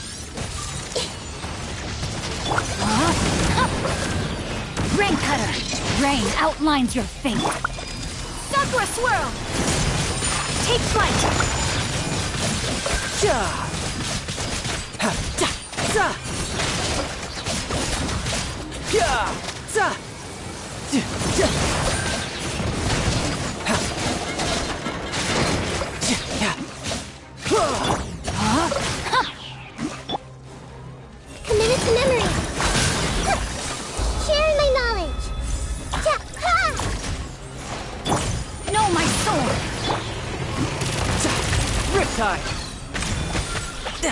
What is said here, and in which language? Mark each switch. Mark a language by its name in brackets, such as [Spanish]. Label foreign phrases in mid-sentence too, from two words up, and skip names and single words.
[English] Rain Cutter! rain outlines your fate. Sakura Swirl! Take flight! Ja! Ha! Da! Za! Ja! Za! Ja! Ja! Ha! Ja! Ja! Committed to memory. Sharing my knowledge. Know my sword! Riptide! Da!